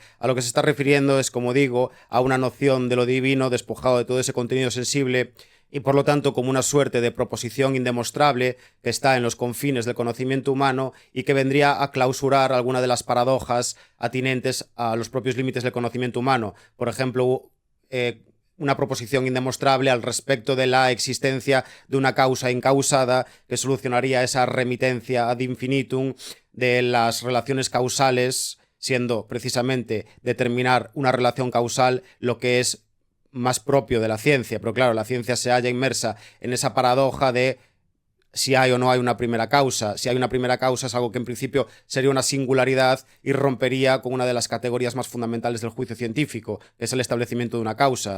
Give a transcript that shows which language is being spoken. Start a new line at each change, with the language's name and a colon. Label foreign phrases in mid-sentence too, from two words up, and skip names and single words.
Spanish: A lo que se está refiriendo es, como digo, a una noción de lo divino despojado de todo ese contenido sensible, y por lo tanto como una suerte de proposición indemostrable que está en los confines del conocimiento humano y que vendría a clausurar alguna de las paradojas atinentes a los propios límites del conocimiento humano. Por ejemplo, una proposición indemostrable al respecto de la existencia de una causa incausada que solucionaría esa remitencia
Latin: ad infinitum
Spanish: de las relaciones causales, siendo precisamente determinar una relación causal lo que es más propio de la ciencia, pero claro, la ciencia se halla inmersa en esa paradoja de si hay o no hay una primera causa. Si hay una primera causa es algo que en principio sería una singularidad y rompería con una de las categorías más fundamentales del juicio científico, que es el establecimiento de una causa.